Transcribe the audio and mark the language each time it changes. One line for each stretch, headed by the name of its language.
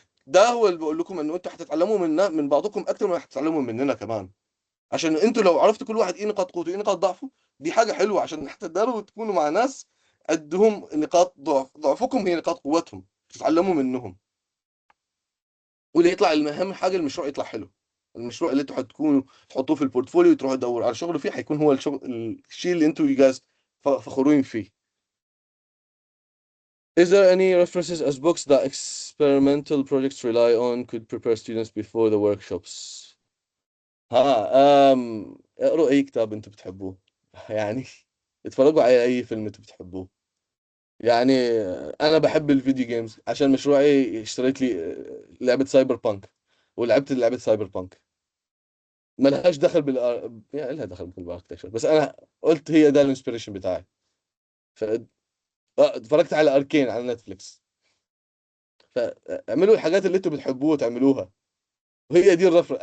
Arabic: ده هو اللي بقول لكم، انه انتوا حتتعلموا من بعضكم اكتر ما حتتعلموا مننا كمان، عشان انتوا لو عرفتوا كل واحد ايه نقاط قوته وايه نقاط ضعفه، دي حاجه حلوه عشان حتى تقدروا تكونوا مع ناس عندهم نقاط ضعفكم هي نقاط قوتهم، تتعلموا منهم. واللي يطلع اهم حاجه المشروع يطلع حلو. المشروع اللي انتوا حتكونوا تحطوه في البورتفوليو وتروحوا تدوروا على شغل فيه، حيكون هو الشيء اللي انتوا جايز فخورين فيه.
English: Is there any references as books that experimental projects rely on could prepare students before the workshops؟
Arabic: اقروا اي كتاب انتوا بتحبوه يعني،
English: اتفرجوا على اي فيلم انتوا بتحبوه يعني.
Arabic: انا بحب الفيديو جيمز، عشان مشروعي اشتريت لي لعبة سايبر بانك، ولعبت لعبة سايبر بانك. ما لهاش دخل يعني لها دخل بالاركتكشر، بس انا قلت هي ده الانسبيريشن بتاعي. ف... اتفرجت على اركين على نتفليكس. فاعملوا الحاجات اللي انتوا بتحبوها تعملوها، وهي دي الرفرة.